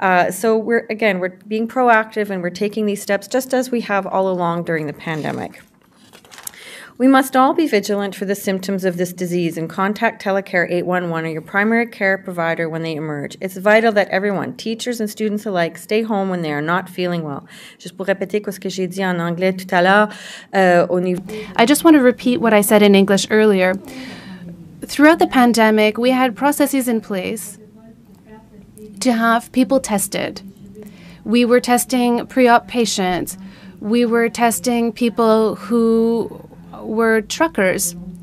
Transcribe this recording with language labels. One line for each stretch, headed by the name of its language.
English: So we're being proactive, and we're taking these steps just as we have all along during the pandemic. We must all be vigilant for the symptoms of this disease and contact Telecare 811 or your primary care provider when they emerge. It's vital that everyone, teachers and students alike, stay home when they are not feeling well.
French: Juste pour répéter ce que j'ai dit en anglais tout à l'heure, au niveau...
English: I just want to repeat what I said in English earlier. Throughout the pandemic, we had processes in place to have people tested. We were testing pre-op patients. We were testing people who were truckers.